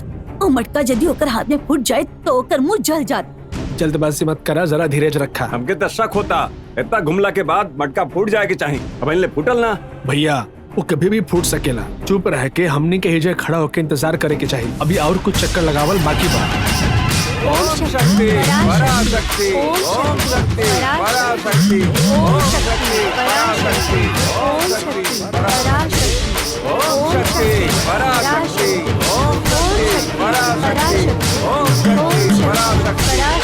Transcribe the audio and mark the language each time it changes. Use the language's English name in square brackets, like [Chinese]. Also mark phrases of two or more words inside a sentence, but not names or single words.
[Bhojpuri] ओ मटका यदि ओकर हाथ में फूट जाए तो ओकर मुंह जल जात। जल्दबाजी मत करा, जरा धीरज रखा। हमके तो शक होता इतना घुमला के बाद मटका फूट जाए के चाहिए। अब इनले फूटल ना भैया, वो कभी भी फूट सकेला। चुप रह के हमने के हिजे खड़ा होके इंतजार करे के चाहिए। अभी और कुछ चक्कर लगावल बाकी बा। [Sanskrit] ओम शक्ति पराशक्ति ओम शक्ति पराशक्ति ओम शक्ति पराशक्ति ओम शक्ति पराशक्ति ओम शक्ति पराशक्ति ओम शक्ति पराशक्ति ओम शक्ति पराशक्ति